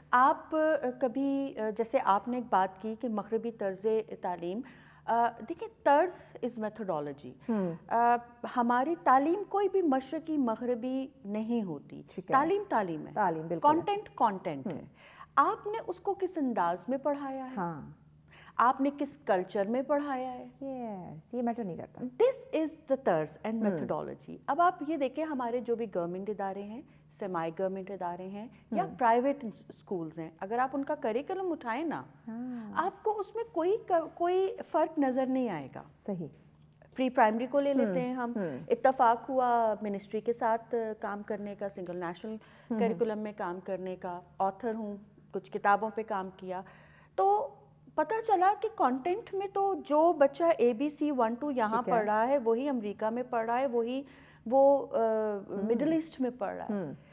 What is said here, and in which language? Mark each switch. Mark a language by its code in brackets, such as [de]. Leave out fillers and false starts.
[ur] آپ کبھی, جیسے آپ نے ایک بات کی کہ مغربی طرز تعلیم, دیکھیں طرز [en] Is methodology. [ur] ہماری تعلیم کوئی بھی مشرقی مغربی نہیں ہوتی. تعلیم تعلیم ہے, کانٹینٹ ہے. آپ نے اس کو کس انداز میں پڑھایا ہے, آپ نے کس کلچر میں پڑھایا ہے, یہ میٹر نہیں کرتا. [en] This is the طرز and methodology. [ur] اب آپ یہ دیکھیں ہمارے جو بھی گورنمنٹ ادارے ہیں, سیمی گورنمنٹ ادارے ہیں یا پرائیویٹ اسکولز ہیں, اگر آپ ان کا کریکولم اٹھائیں نا, آپ کو اس میں کوئی فرق نظر نہیں آئے گا. صحیح. پری پرائمری کو لے لیتے ہیں ہم, اتفاق ہوا منسٹری کے ساتھ کام کرنے کا, سنگل نیشنل کریکولم میں کام کرنے کا, آتھر ہوں, کچھ کتابوں پہ کام کیا, تو پتہ چلا کہ کانٹینٹ میں تو جو بچہ ABC 1-2 یہاں پڑھ رہا ہے وہی امریکہ میں پڑھ رہا ہے, وہی وہ مڈل ایسٹ میں پڑھ رہا ہے.